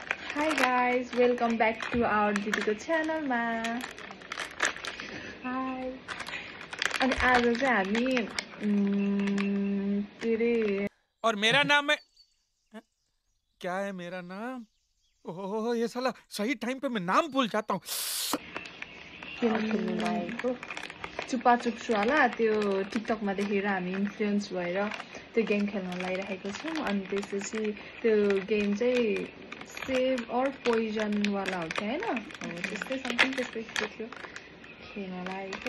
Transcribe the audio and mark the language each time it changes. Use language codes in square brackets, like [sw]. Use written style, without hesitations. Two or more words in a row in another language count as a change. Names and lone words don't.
[en] Hi guys, welcome back to our [ne] दिदीको च्यानलमा। हाई। अनि आज चाहिँ हामी के रे [hi] और मेरा नाम है क्या है मेरा नाम? ओह ये साला सही टाइम पे मैं नाम भूल जाता हूँ। [ne] खेल्नु लागेको चुपाचुप्सु होला त्यो टिकटकमा देखेर हामी इन्फ्लुएन्स भएर त्यो गेम खेल्न लागिरहेको छौँ। अनि त्यसपछि त्यो गेम चाहिँ [en] save or poison [ne] वाला हो कि होइन, हो त्यस्तै समथिङ त्यस्तै थियो खेल्न लागेको।